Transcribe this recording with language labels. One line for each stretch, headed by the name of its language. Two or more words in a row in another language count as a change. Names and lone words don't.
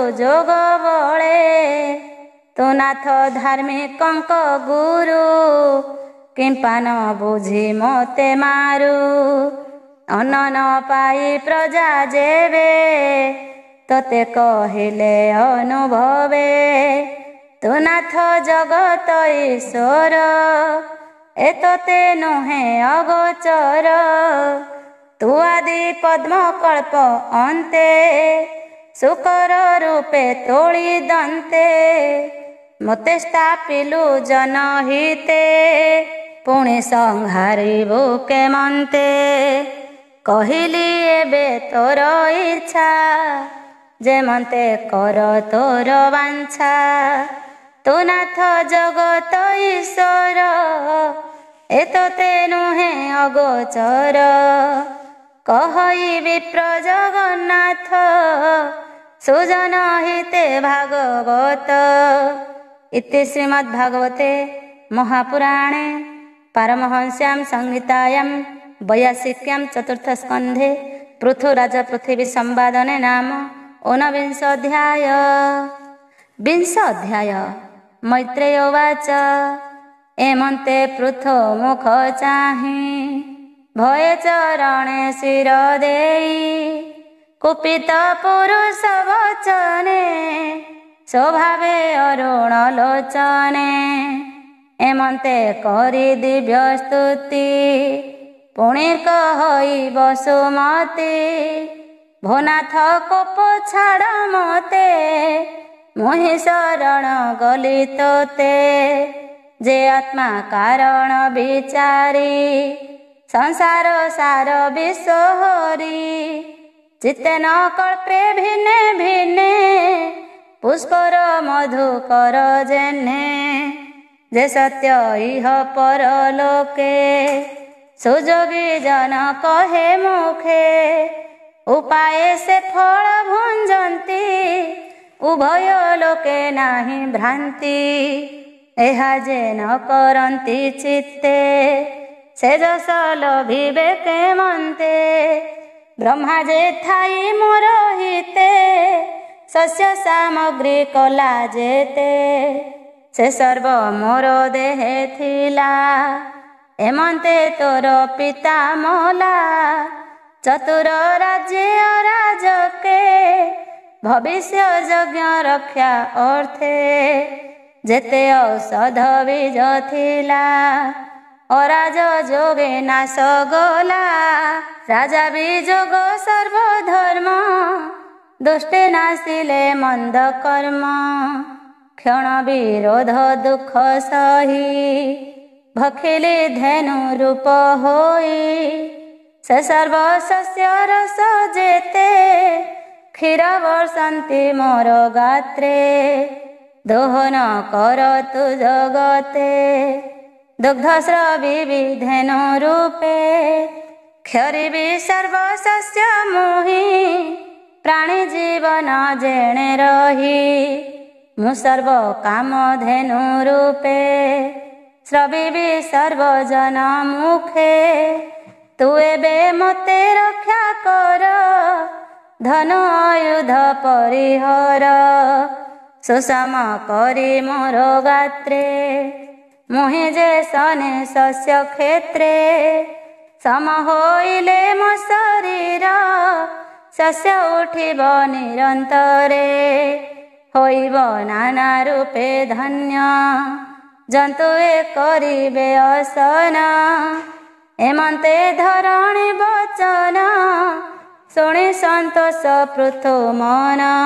Odia: ଯୋଗ ବଳେ ତୁ ନାଥ ଧାର୍ମିକଙ୍କ ଗୁରୁ କିମ୍ପା ନ ବୁଝି ମତେ ମାରୁ ଅନ୍ନ ନ ପାଇ ପ୍ରଜା ଯେବେ ତତେ କହିଲେ ଅନୁଭବେ ତୁ ନାଥ ଜଗତ ଈଶ୍ୱର ଏତତେ ନୁହେ ଅଗୋଚର ତୁ ଆଦି ପଦ୍ମ କଳ୍ପ ଅନ୍ତେ ଶୁକର ରୂପେ ତୋଳି ଦନ୍ତେ ମତେ ସ୍ଥାପିଲୁ ଜନହିତେ ପୁଣେ ସଂହାରିବୁ କେମନ୍ତେ କହିଲି ଏବେ ତୋର ଇଚ୍ଛା ଯେମନ୍ତେ କର ତୋର ବାଞ୍ଛା ତୁ ନାଥ ଜଗତ ଈଶ୍ୱର ଏତତେ ନୁହେ ଅଗୋଚର କହଇ ବିପ୍ର ଜଗନ୍ନାଥ ସୁଜନ ହିତେ ଭାଗବତ
Sanskrit: इति श्रीमद्भागवते महापुराणे पारमहंस्यां संहितायां 82 चतुर्थ स्कन्धे पृथुराज पृथिवी संवादने नाम 49 अध्याय।
Odia: 20 ଅଧ୍ୟାୟ
Sanskrit: मैत्रेय उवाच
Odia: ଏମନ୍ତେ ପୃଥୋ ମୁଖ ଚାହି ଭୟେ ଚରଣେ ଶିର ଦେଇ କୁପିତ ପୁରୁଷ ବଚନେ ସ୍ୱଭାବେ ଅରୁଣ ଲୋଚନେ ଏମନ୍ତେ କରି ଦିବ୍ୟ ସ୍ତୁତି ପୁଣେ କହଇ ବସୁମତୀ ଭୋନାଥ କୋପ ଛାଡ଼ ମତେ ମୋହି ଶରଣ ଗଲି ତୋତେ ଯେ ଆତ୍ମା କାରଣ ବିଚାରି ସଂସାର ସାର ବିଶ୍ୱହରି ଚିତ୍ତେ ନ କଳ୍ପେ ଭିନ୍ନେ ଭିନ୍ନେ ପୁଷ୍କର ମଧୁକର ଯେହ୍ନେ ଯେ ସତ୍ୟ ଇହ ପରଲୋକେ ସୁଯୋଗୀ ଜନ କହେ ମୁଖେ ଉପାୟ ସେ ଫଳ ଭୁଞ୍ଜନ୍ତି ଉଭୟ ଲୋକେ ନାହି ଭ୍ରାନ୍ତି ଏହା ଯେ ନ କରନ୍ତି ଚିତ୍ତେ ସେ ଯଶ ଲଭିବେ କେମନ୍ତେ ବ୍ରହ୍ମା ଯେ ଥାଇ ମୋର ହିତେ ଶସ୍ୟ ସାମଗ୍ରୀ କଲା ଯେତେ ସେ ସର୍ବ ମୋର ଦେହେ ଥିଲା ଏମନ୍ତେ ତୋର ପିତା ମୋଲା ଚତୁର ରାଜ୍ୟ ରାଜକେ ଭବିଷ୍ୟ ଯଜ୍ଞ ରକ୍ଷା ଅର୍ଥେ ଯେତେ ଔଷଧ ବୀଜ ଥିଲା ଅରାଜ ଯୋଗେ ନାଶ ଗଲା ରାଜା ବିଯୋଗ ସର୍ବଧର୍ମ ଦୁଷ୍ଟେ ନାଶିଲେ ମନ୍ଦ କର୍ମ କ୍ଷଣ ବିରୋଧ ଦୁଖ ସହି ଭଖିଲି ଧେନୁ ରୂପ ହୋଇ ସେ ସର୍ବ ସସ୍ୟ ରସ ଯେତେ କ୍ଷୀର ବର୍ଷନ୍ତି ମୋର ଗାତ୍ରେ ଦୋହନ କର ତୁ ଜଗତେ ଦୁଗ୍ଧସ୍ରବୀ ବିଧେନୁ ରୂପେ କ୍ଷରିବି ସର୍ବ ସସ୍ୟ ମୋହି ପ୍ରାଣୀ ଜୀବନ ଯେଣେ ରହି ମୁ ସର୍ବ କାମ ଧେନୁ ରୂପେ ସ୍ରବିବି ସର୍ବଜନ ମୁଖେ ତୁ ଏବେ ମତେ ରକ୍ଷା କର ଧନ ଆୟୁଧ ପରିହର ସୁଷମ କରି ମୋର ଗାତ୍ରେ ମୁହି ଯେ ସନେ ଶସ୍ୟ କ୍ଷେତ୍ରେ ସମ ହୋଇଲେ ମୋ ଶରୀର ଶସ୍ୟ ଉଠିବ ନିରନ୍ତରେ ହୋଇବ ନାନା ରୂପେ ଧନ୍ୟ ଜନ୍ତୁଏ କରିବେ ଅସନ ଏମନ୍ତେ ଧରଣୀ ବଚନ ଶୁଣି ସନ୍ତୋଷ ପୃଥୁ ମନ